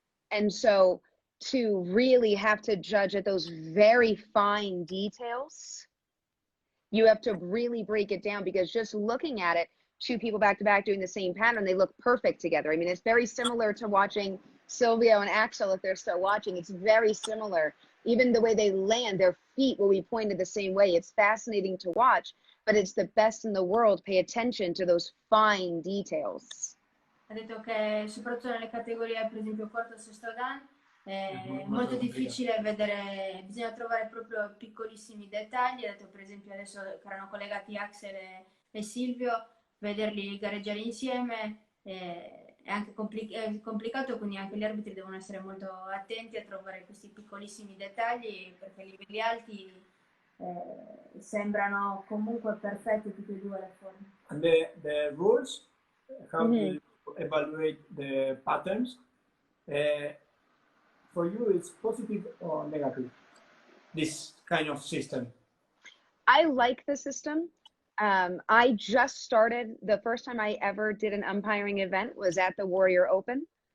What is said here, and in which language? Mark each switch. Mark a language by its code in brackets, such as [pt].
[en] And so to really have to judge at those very fine details, you have to really break it down, because just looking at it, two people back to back doing the same pattern, they look perfect together. I mean, it's very similar to watching Silvia and Axel, if they're still watching. It's very similar. Even the way they land, their feet will be pointed the same way. It's fascinating to watch, but it's the best in the world. Pay attention to those fine details. [it] Ha detto che soprattutto nelle categorie, per esempio quarto e sesto dan, è molto difficile vedere, bisogna trovare proprio piccolissimi dettagli. Ha detto per esempio adesso che erano collegati Axel e Silvio, vederli gareggiare insieme è anche complicato, quindi anche gli arbitri devono essere molto attenti a trovare questi piccolissimi dettagli, perché a livelli alti sembrano comunque perfette tutte e due le forme. [en] And the rules, how you evaluate the patterns, for you it's positive or negative, this kind of system? I like the system. I just started, the first time I ever did an umpiring event was at the Warrior Open.